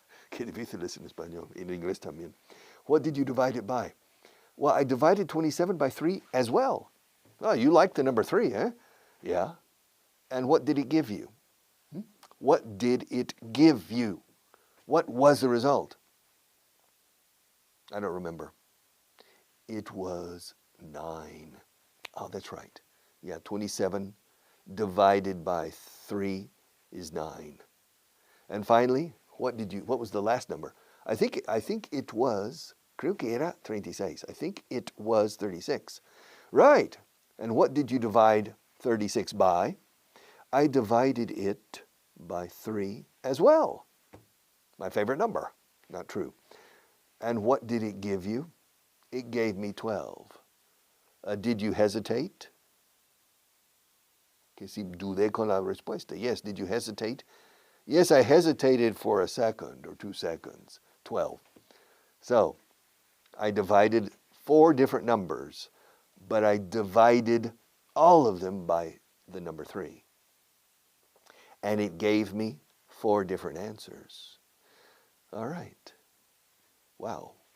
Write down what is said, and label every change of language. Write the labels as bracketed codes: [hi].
[es] Qué difícil es en español, en inglés también. [en] What did you divide it by? Well, I divided 27 by 3 as well. Oh, you like the number 3, eh? Yeah. And what did it give you? What did it give you? What was the result? I don't remember. It was 9. Oh, that's right. Yeah, 27 divided by 3 is 9. And finally, what was the last number? I think it was, [es] creo que era 36. [en] I think it was 36. Right. And what did you divide 36 by? I divided it by 3 as well. My favorite number. Not true. And what did it give you? It gave me 12. Did you hesitate? [es] Que si dudé con la respuesta. [en] Yes, did you hesitate? Yes, I hesitated for a second or 2 seconds. 12. So, I divided 4 different numbers, but I divided all of them by the number 3. And it gave me 4 different answers. All right. Wow.